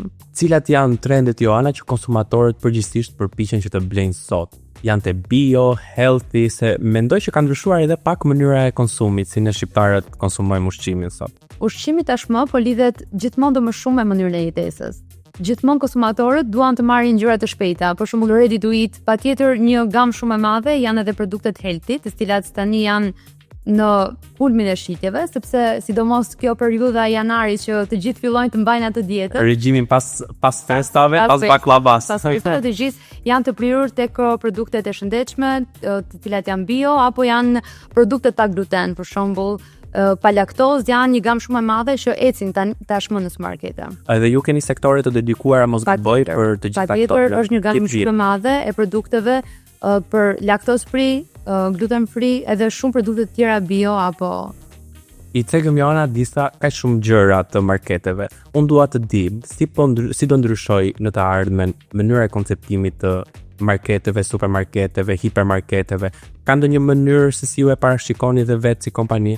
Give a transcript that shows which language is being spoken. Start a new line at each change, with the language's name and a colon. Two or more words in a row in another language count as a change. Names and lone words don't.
Albanian: Cilat janë trendet, Joana, që konsumatorët përgjithsisht përpiqen që të blejnë sot? Janë të bio, healthy, se mendoj që ka ndryshuar edhe pak mënyra e konsumit, si ne shqiptarët konsumojmë ushqimin sot. Ushqimi tashmë po lidhet gjithmonë dhe më shumë me mënyrën e jetesës. Gjithmonë konsumatorët duan të marrin gjëra të shpejta, për shembull
English: ready to eat,
Albanian: patjetër një gamë shumë e madhe janë edhe produktet healthy, të cilat tani janë në kulmin e shitjeve, sepse sidomos kjo periudha e janarit që të gjithë fillojnë të mbajnë atë dietën. Regjimin pas festave, pas baklavas. Pas festave të gjithë janë të prirur tek produktet e shëndetshme, të cilat janë bio apo janë produktet pa gluten, për shembull, pa laktozë, janë një gamë shumë e madhe që ecin tashmë në supermarkete. Edhe ju keni sektore të dedikuara mos gaboj për të gjitha këto. Patjetër është një gamë shumë e madhe e produkteve për
English: laktoz free, gluten free,
Albanian: edhe shumë produkte të tjera bio apo I cegëm, Joana, disa kaq shumë gjëra të marketeve. Unë dua të di si do ndryshoj në të ardhmen mënyra e konceptimit të marketeve, supermarketeve, hipermarketeve. Ka ndonjë mënyrë se si ju e parashikoni dhe vetë si kompani?